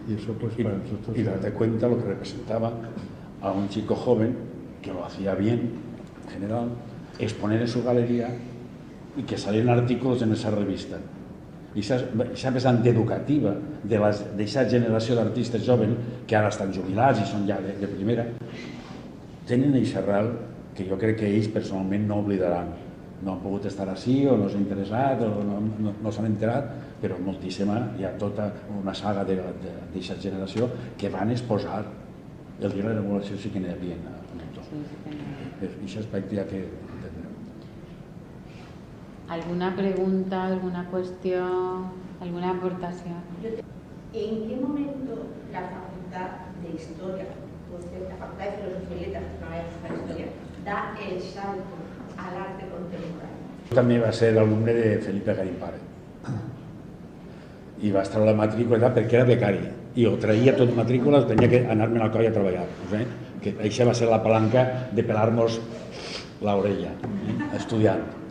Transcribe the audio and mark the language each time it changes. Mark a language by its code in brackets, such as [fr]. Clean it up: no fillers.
[es] Y eso pues para nosotros... Y date cuenta lo que representaba a un chico joven que lo hacía bien, en general, exponer en su galería y que salieran artículos en esa revista. [ca] I aquesta vessant educativa d'aquesta generació d'artistes joves que ara estan jubilats i són ja de primera, tenen aquest arrel que jo crec que ells personalment no oblidaran. No han pogut estar així o no s'han interessat o no s'han enterat, però moltíssima, hi ha tota una saga d'aquesta generació que van exposar el dia de la revolució, sí que n'hi havia en tot. Aquest aspecte ja que entendreu. [es] ¿Alguna pregunta, alguna cuestión, alguna aportación? ¿En qué momento la Facultad de Historia, la Facultad de Filosofía y Letras, que no hay Facultad de Historia, da el salto al arte contemporáneo? [ca] També va ser alumne de Felipe Garín Pare i va estar a la matrícula perquè era becari i ho traia tot matrícula, tenia que anar-me al coll a treballar, que això va ser la palanca de pelar-nos l'orella estudiant.